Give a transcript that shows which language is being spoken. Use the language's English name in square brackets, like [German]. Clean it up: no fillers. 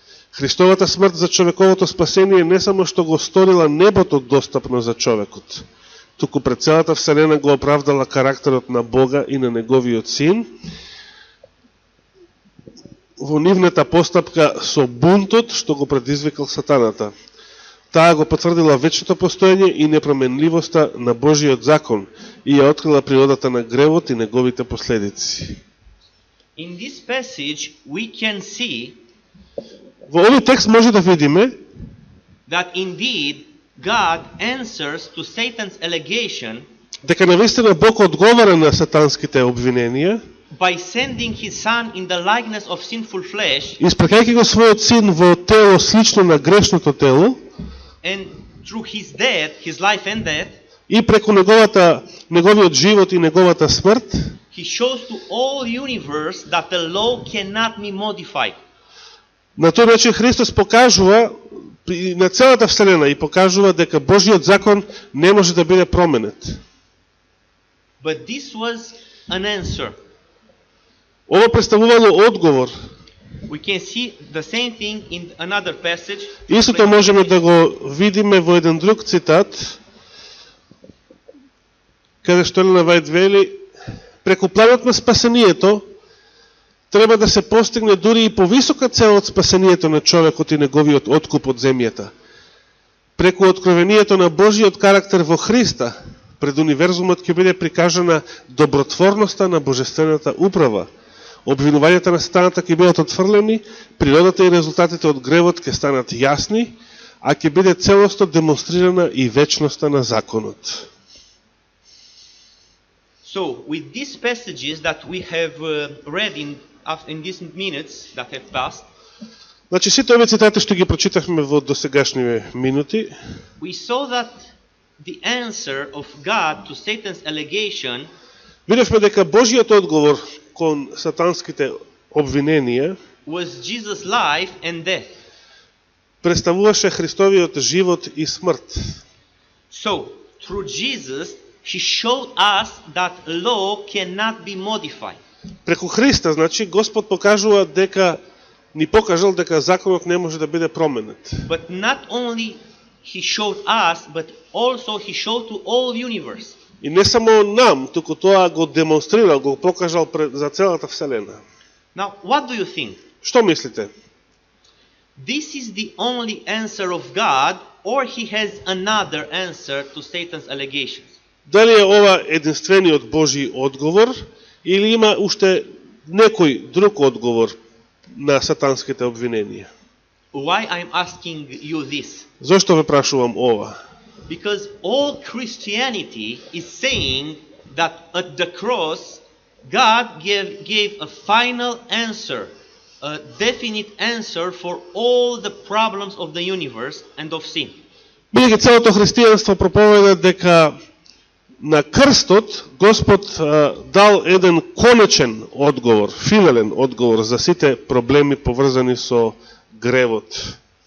[Macedonian] Христовата смрт за човековото спасение не само што го сторила небото достапно за човекот, туку пред целата Вселена го оправдала карактерот на Бога и на Неговиот Син, во нивната постапка со бунтот што го предизвикал сатаната. Таа го потврдила вечното постоење и непроменливоста на Божиот закон и ја открила природата на гревот и неговите последици. [English] In this passage we can see [Macedonian] Во овој текст може да видиме [English] that indeed God answers to Satan's allegation [Macedonian] дека навистина Бог одговара на сатанските обвиненија, [English] by sending his son in the likeness of sinful flesh, [Macedonian] испракајќи го својот син во тело слично на грешното тело, [English] and through his death, his life and death, [Macedonian] и преку неговиот живот и неговата смрт, [English] he shows to all universe that the law cannot be modified. [Macedonian] на тој начин Христос покажува на целата Вселена и покажува дека Божиот закон не може да биде променет. [English] But this was an answer. [Macedonian] Ова представувало одговор. [English] We can see the same thing in another passage. [Macedonian] Истото можеме да го видиме во еден друг цитат, каде што Елена Вајт вели: преку планот на спасението треба да се постигне дури и повисока цел од спасението на човекот и неговиот откуп од земјата. Преку откровението на Божиот карактер во Христа, пред универзумот ќе биде прикажана добротворноста на божествената управа. Обвинувањата на сатаната ќе бидат отфрлени, природата и резултатите од гревот ќе станат јасни, а ќе биде целосно демонстрирана и вечноста на законот. [English] So, with these passages that we have read in these minutes that have passed, [Macedonian] Значи, сите овие цитати што ги прочитавме во досегашни минути, [English] we saw that the answer of God to Satan's allegation [Macedonian] видевме дека Божиот одговор кон сатанските обвиненија [English] was Jesus' life and death. [Macedonian] представуваше Христовиот живот и смрт. [English] So, through Jesus, he showed us that law cannot be modified. [Macedonian] Преку Христа, значи, Господ покажува дека ни покажал дека законот не може да биде променет. [English] But not only he showed us, but also he showed to all universe. [Macedonian] И не само нам, туку тоа го демонстрирал, го покажал за целата Вселена. [English] Now, what do you think? [Macedonian] Што мислите? [English] This is the only answer of God, or he has another answer to Satan's allegations? [Macedonian] Дали е ова единствениот Божи одговор или има уште некој друг одговор на сатанските обвиненија? [English] Why I'm asking you this? [Macedonian] Зошто ве прашувам ова? [English] Because all Christianity is saying that at the cross, God gave a final answer, a definite answer for all the problems of the universe and of sin. [Macedonian] Бидејќи целото христијанство проповеда дека на крстот Господ дал еден конечен одговор, финален одговор за сите проблеми поврзани со гревот.